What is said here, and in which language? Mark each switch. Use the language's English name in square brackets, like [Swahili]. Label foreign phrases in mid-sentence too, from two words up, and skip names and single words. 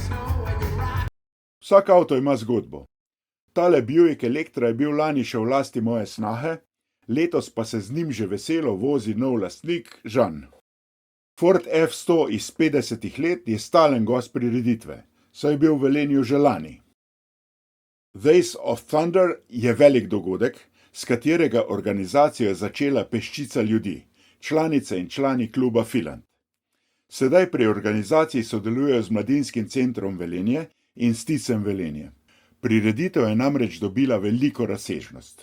[Slovenian] Vsak avto ima zgodbo. Tale Buick Electra je bil lani še v lasti moje snahe, letos pa se z njim že veselo vozi nov lastnik Žan. Ford F100 iz 50 let je stalen gost prireditve, saj je bil v Velenju že lani. Days of Thunder je velik dogodek, s katerega organizacijo je začela peščica ljudi, članice in člani kluba Filant. Sedaj pri organizaciji sodelujejo z Mladinskim centrom Velenje in Sticem Velenje. Prireditev je namreč dobila veliko razsežnost.